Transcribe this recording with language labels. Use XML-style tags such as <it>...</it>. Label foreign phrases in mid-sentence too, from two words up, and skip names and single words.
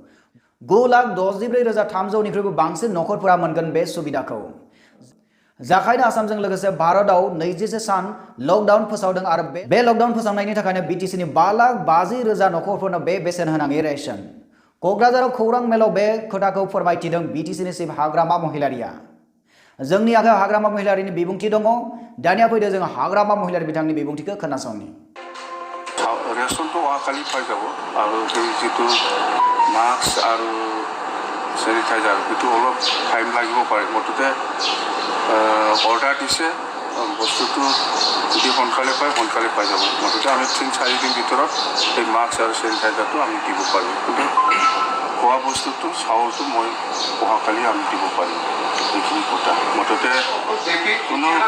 <brx>9,64,300 निख्रुइबो बांसिन नखरफोरा मोनगोन बे सुबिदाखौ जाखायनो आसामजों लोगोसे भारतआव 26 सान लकडाउन फोसावदों आरो बे लकडाउन फोसावनायनि थाखायनो बिटिसिनि 5,50,000 नखरफोरनो बे बेसेन होनाङि रेशन क'क्राझाराव खौरां मेलाव बे खोथाखौ फोरमायथिदों बिटिसिनि सिम हाग्रामा महिलारिया जोंनि आखायाव हाग्रामा महिलारिनि बिबुंथि दङ दानिया फैदो जों हाग्रामा महिलारि बिथांनि बिबुंथिखौ खोनासंनि रेशनखौ आखालि पाइजाबो आरो बे जितु मास्क आरो सेनिटाइजार बेखौ</brx> <as>অলপ টাইম লাগিব পাৰে মুঠতে অৰ্ডাৰ দিছে বস্তুটো যদি সোনকালে পাই যাব মুঠতে আমি 3-4 দিন ভিতৰত এই মাস্ক আৰু সেনিটাইজাৰটো আমি দিব পাৰিম কিন্তু খোৱা বস্তুটো চাউলটো মই অহাকালি আমি দিব পাৰিম এইখিনি কথা মুঠতে কোনো</as>